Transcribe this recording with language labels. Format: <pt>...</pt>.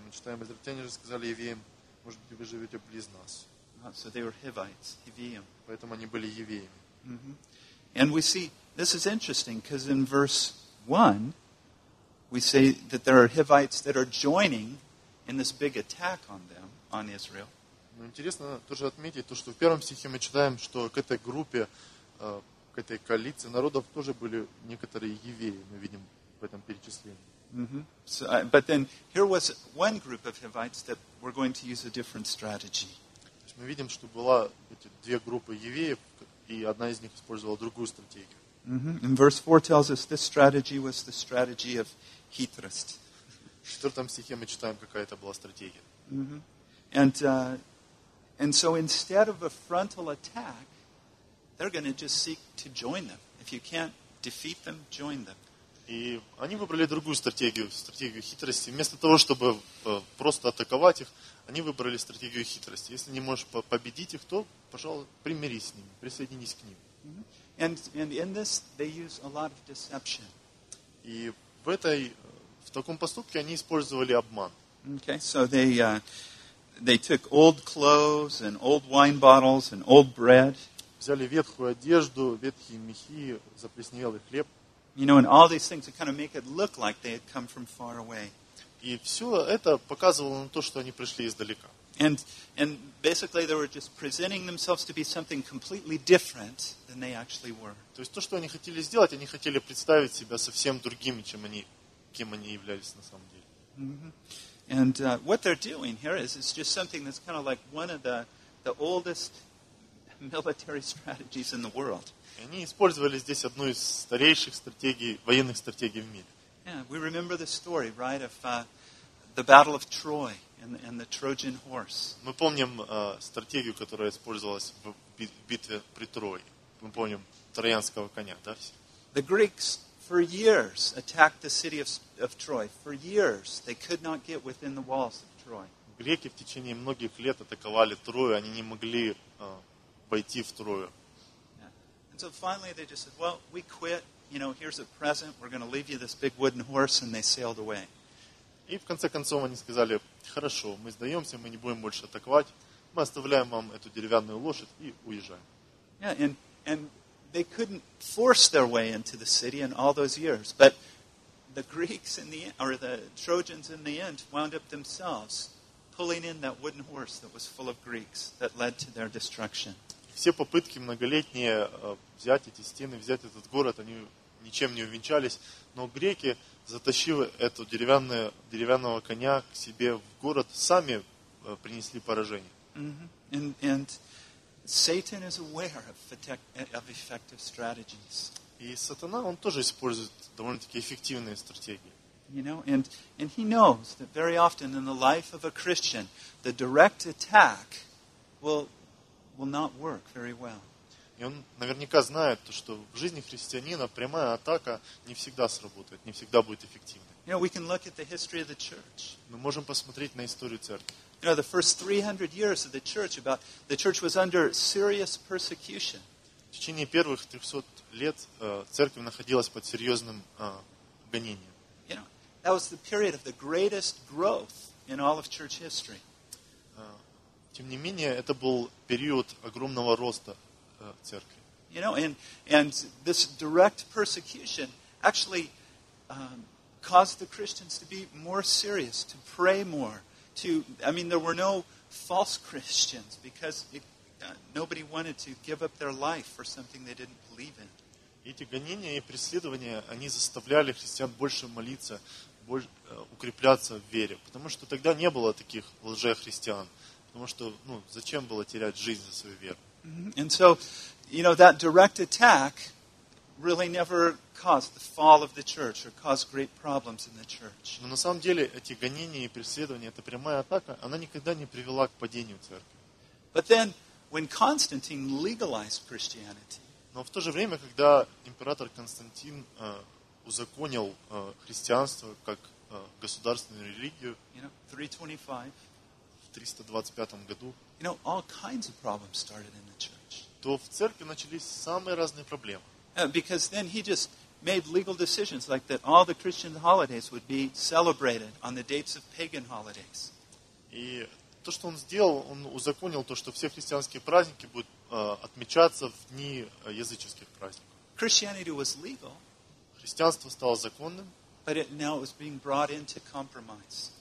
<ru>Мы читаем, израильтяне же сказали евеям, может быть, вы живете близ нас.</ru> <en>So they were Hivites, евеям.</en> <ru>Поэтому они были евеями.</ru> <en>And we see, this is interesting, because in verse 1, we say that there are Hivites that are joining in this big attack on them, on Israel.</en> <ru>Но интересно тоже отметить то, что в первом стихе мы читаем, что к этой группе, к этой коалиции народов тоже были некоторые евреи, мы видим в этом перечислении.</ru> <en>But then here was one group of Hivites that were going to use a different strategy.</en> <ru>То есть мы видим, что была эти две группы евреев, и одна из них использовала другую стратегию.</ru> <en>And verse 4 tells us this strategy was the strategy of Hithrist.</en> <ru>В четвертом стихе мы читаем, какая это была стратегия.</ru> <en>And so instead of a frontal attack, they're going to just seek to join them. If you can't defeat them, join them.</en> <ru>И они выбрали другую стратегию, стратегию хитрости. Вместо того, чтобы просто атаковать их, они выбрали стратегию хитрости. Если не можешь победить их, то, пожалуй, примирись с ними, присоединись к ним.</ru> <en>And in this, they use a lot of deception.</en> <ru>И в таком поступке они использовали обман.</ru> <en>Okay, so they took old clothes and old wine bottles and old bread.</en> <ru>Взяли ветхую одежду, ветхие мехи, заплесневелый хлеб.</ru> <en>You know, and all these things to kind of make it look like they had come from far away.</en> <ru>И все это показывало на то, что они пришли издалека.</ru> <en>And basically they were just presenting themselves to be something completely different than they actually were.</en> <ru>То есть то, что они хотели сделать, они хотели представить себя совсем другими, чем они, кем они являлись на самом деле.</ru> <en>And what they're doing here is it's just something that's kind of like one of the oldest military strategies in the world.</en> <ru>Они использовали здесь одну из старейших стратегий, военных стратегий в мире.</ru> <en>Yeah, we remember the story, right, of the Battle of Troy and the Trojan horse.</en> <ru>Мы помним стратегию, которая использовалась в битве при Трое. Мы помним троянского коня, да?</ru> <en>The Greeks for years attacked the city of Troy. For years they could not get within the walls of Troy.</en> <ru>Греки в течение многих лет атаковали Трою, они не могли войти в Трою.</ru> <en>So finally they just said, well, we quit. You know, here's a present. We're going to leave you this big wooden horse. And they sailed away.</en> <ru>И в конце концов они сказали, хорошо, мы сдаемся, мы не будем больше атаковать. Мы оставляем вам эту деревянную лошадь и уезжаем.</ru> <en>Yeah, and they couldn't force their way into the city in all those years. But the Greeks in the end, or the Trojans in the end, wound up themselves pulling in that wooden horse that was full of Greeks that led to their destruction.</en> <ru>Все попытки многолетние взять эти стены, взять этот город, они ничем не увенчались. Но греки, затащив эту деревянного коня к себе в город, сами принесли поражение.</ru> <en>Mm-hmm. And Satan is aware of effective strategies.</en> <ru>И сатана, он тоже использует довольно-таки эффективные стратегии.</ru> <en>You know, and he knows that very often in the life of a Christian, the direct attack will not work very well.</en> <ru>И он наверняка знает, что в жизни христианина прямая атака не всегда сработает, не всегда будет эффективной.</ru> <en>You know, we can look at the history of the church.</en> <ru>Мы можем посмотреть на историю церкви.</ru> <en>You know, the first 300 years of the church was under serious persecution.</en> <ru>В течение первых 300 лет церковь находилась под серьезным гонением.</ru> <en>You know, that was the period of the greatest growth in all of church history.</en> <ru>Тем не менее, это был период огромного роста церкви.</ru> <en>You know, and this direct persecution actually caused the Christians to be more serious, to pray more. There were no false Christians because nobody wanted to give up their life for something they didn't believe in.</en> <ru>Эти гонения и преследования, они заставляли христиан больше молиться, больше укрепляться в вере, потому что тогда не было таких лжехристиан, потому что, ну, зачем было терять жизнь за свою веру?</ru> <en>And so, you know, that direct attack really never caused the fall of the church or caused great problems in the church.</en> <ru>Но на самом деле эти гонения и преследования, эта прямая атака, она никогда не привела к падению церкви.</ru> <en>But then, when Constantine legalized Christianity,</en> <ru>но в то же время, когда император Константин узаконил христианство как государственную религию,</ru> <en>you know, 325,</en> <ru>в 325 году,</ru> <en>you know, all kinds of problems started in the church.</en> <ru>То в церкви начались самые разные проблемы.</ru> <en>Because then he just made legal decisions like that all the Christian holidays would be celebrated on the dates of pagan holidays.</en> <ru>И то, что он сделал, он узаконил то, что все христианские праздники будут отмечаться в дни языческих праздников.</ru> <en>Christianity was legal.</en> <ru>Христианство стало законным.</ru> <en>But it now was being brought into compromise.</en>